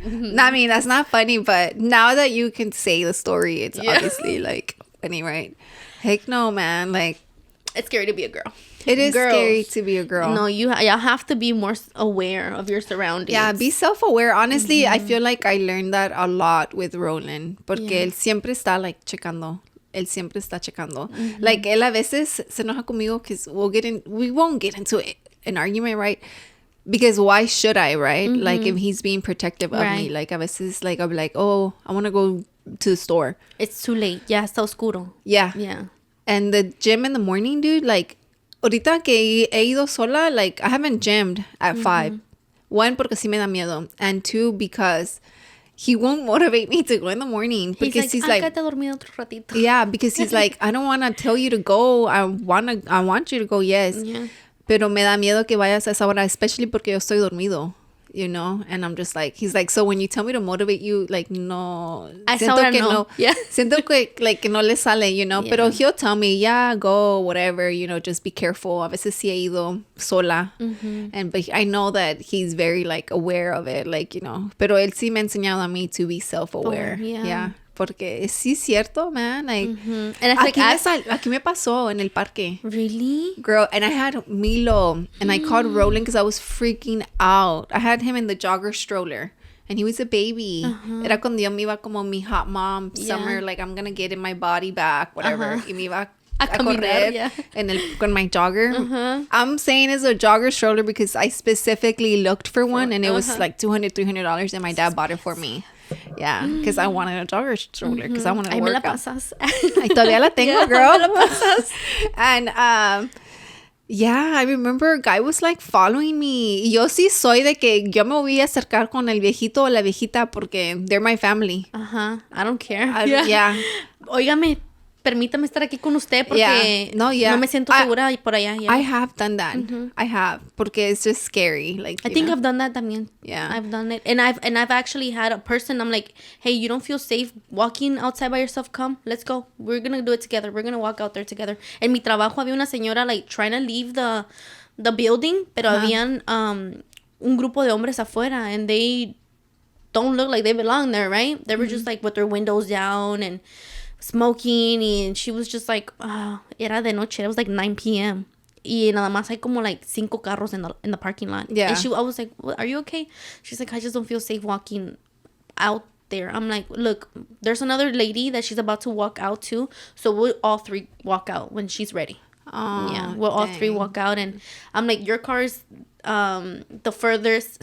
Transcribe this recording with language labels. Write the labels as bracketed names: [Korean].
[English] I mean, that's not funny, but now that you can say the story, it's obviously like funny, right? Heck no, man. Like, it's scary to be a girl. It is scary to be a girl. No, y'all have to be more aware of your surroundings. Yeah, be self-aware. Honestly, I feel like I learned that a lot with Roland. [Spanish] Porque él siempre está, like, checando. Él siempre está checando. [English] Like, [Spanish] él a veces se enoja conmigo [English] because we won't get into an argument, right? Because why should I, right? Like, if he's being protective of me. Like, [Spanish] a veces, [English] like, I'll be like, oh, I want to go to the store. It's too late. [Spanish] Ya está oscuro. [English] Yeah. Yeah. And the gym in the morning, dude, like, [Spanish] ahorita que he ido sola, [English] like, I haven't gymmed at 5. [Spanish] One, porque sí me da miedo. [English] And two, because he won't motivate me to go in the morning. Because he's like, [Spanish] dormido otro ratito. [English] Yeah, because he's like, I don't want to tell you to go. I want you to go, yes. Yeah. [Spanish] Pero me da miedo que vayas a esa hora, [English] especially [Spanish] porque yo estoy dormido, you know? [English] And I'm just like, he's like, so when you tell me to motivate you, like, no. [Spanish] Siento que no. Yeah. Siento que, like, que no le sale, you know? Yeah. [English] Pero he'll tell me, yeah, go, whatever, you know, just be careful. [Spanish] A veces sí he ido sola. [English] But I know that he's very, like, aware of it, like, you know. [Spanish] Pero él sí me ha enseñado a mí [English] to be self-aware. [Spanish] Yeah. Porque sí es cierto, man. Like, [English] and it's like, [Spanish] aquí me pasó en el parque. [English] Really? Girl, and I had Milo, and I called Roland because I was freaking out. I had him in the jogger stroller, and he was a baby. [Spanish] Era cuando yo me iba como mi [English] hot mom summer, like, I'm gonna get in my body back, whatever. [Spanish] Y me iba a correr con [English] my jogger. I'm saying it's a jogger stroller because I specifically looked for one, and it was like $200, $300, and my dad bought it for me. Yeah, because I wanted a jogger stroller because I wanted to work out. [Spanish] Ay, todavía la tengo, girl. Me la pasas. [English] And yeah, I remember a guy was like following me. [Spanish] Y yo sí soy de que yo me voy a acercar con el viejito o la viejita porque [English] they're my family. I don't care. Yeah. [Spanish] Óigame, permítame estar aquí con usted porque no me siento segura por allá. [English] I have done that. I have, [Spanish] porque [English] it's just scary. Like, I think I've done that [Spanish] también. [English] Yeah, I've done it, and I've actually had a person. I'm like, hey, you don't feel safe walking outside by yourself? Come, let's go. We're gonna do it together. We're gonna walk out there together. [Spanish] En mi trabajo había una señora [English] like trying to leave the building, [Spanish] pero habían un grupo de hombres afuera, [English] and they don't look like they belong there, right? They were just like with their windows down and smoking, and she was just like, [Spanish] era de noche. [English] It was like 9 p.m. [Spanish] Y nada más hay como like 5 carros [English] in the parking lot. Yeah. And I was like, are you okay? She's like, I just don't feel safe walking out there. I'm like, look, there's another lady that she's about to walk out too. So we'll all 3 walk out when she's ready. Yeah, we'll all 3 walk out. And I'm like, your car is the furthest.